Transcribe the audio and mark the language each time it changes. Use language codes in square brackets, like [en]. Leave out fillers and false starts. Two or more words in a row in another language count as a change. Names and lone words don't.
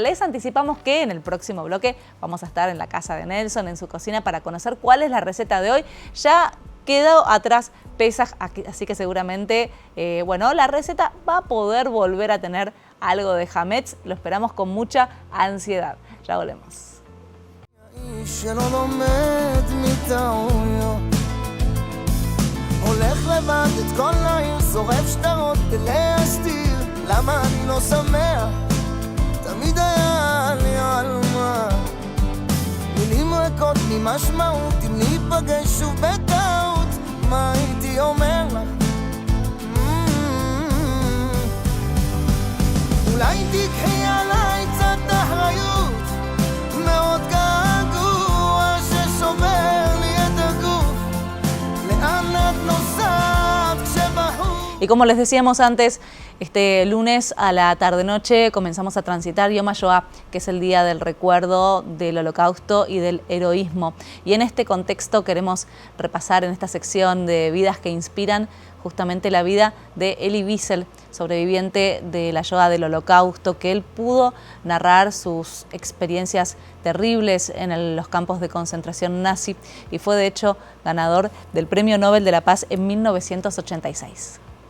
[es] Les anticipamos que en el próximo bloque vamos a estar en la casa de Nelson, en su cocina, para conocer cuál es la receta de hoy. Ya quedó atrás Pesaj, así que seguramente la receta va a poder volver a tener algo de hametz. Lo esperamos con mucha ansiedad. Ya volvemos. [he] למה אני לא שמח? תמיד היה לי על מה. מילים ריקות ממשמעות, אם ניפגש שוב בטעות, מה הייתי אומר לך? אולי תקחי עליי קצת אחריות, מאוד געגוע ששובר לי את הגוף, לאן את נוסעת כשבחוץ? [es] Y como les decíamos antes, este lunes a la tarde-noche comenzamos a transitar Yom HaShoah, que es el día del recuerdo del Holocausto y del heroísmo. Y en este contexto queremos repasar en esta sección de vidas que inspiran justamente la vida de Elie Wiesel, sobreviviente de la Shoah, del Holocausto, que él pudo narrar sus experiencias terribles en los campos de concentración nazi y fue de hecho ganador del Premio Nobel de la Paz en 1986.